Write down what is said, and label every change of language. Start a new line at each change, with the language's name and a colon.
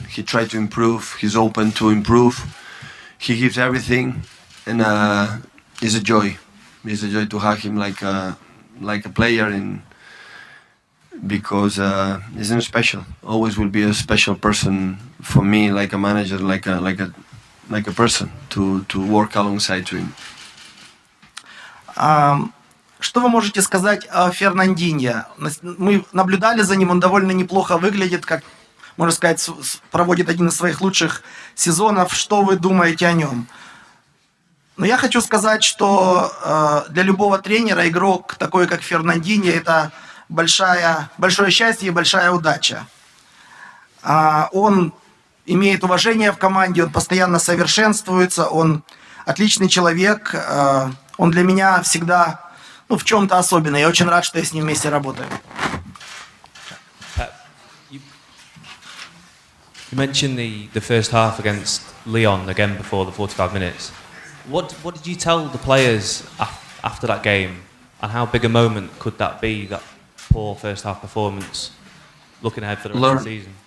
English: He tries to improve. He's open to improve. He gives everything, and it's a joy. It's a joy to have him like a player, because he's special. Always will be a special person for me, like a manager, like a person to work alongside him.
Russian: Что вы можете сказать о Фернандиньо? Мы наблюдали за ним, он довольно неплохо выглядит, как, можно сказать, проводит один из своих лучших сезонов. Что вы думаете о нем? Но я хочу сказать, что для любого тренера игрок такой, как Фернандиньо, это большое счастье и большая удача. Он имеет уважение в команде, он постоянно совершенствуется, он отличный человек, он для меня всегда в чем-то особенный. Я очень рад, что я с ним вместе работаю.
English: You mentioned the first half against Lyon again before the 45 minutes. What did you tell the players after that game, and how big a moment could that be, that poor first half performance, looking ahead for the rest of the season?